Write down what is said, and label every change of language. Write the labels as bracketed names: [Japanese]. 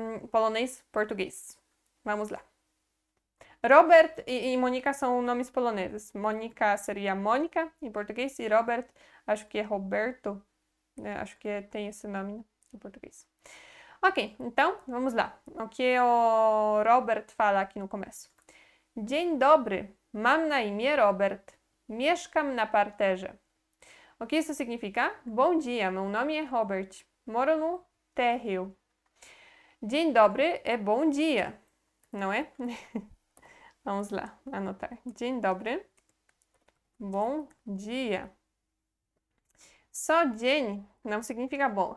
[Portuguese] Polonês, português. Vamos lá. Robert e Monika são nomes poloneses. Monika seria Mônica em português e Robert, acho que é Roberto, acho que tem esse nome em português. Ok, então vamos lá. O que o Robert fala aqui no começo? [Polish] Dzień dobry, mam na imię Robert. Mieszkam na parterze. [Portuguese] O que isso significa? Bom dia, meu nome é Robert. Moro no térreo. Dzień dobry é bom dia, não é? Vamos lá, anotar. Dzień dobry. Bom dia. Só dzień não significa bom.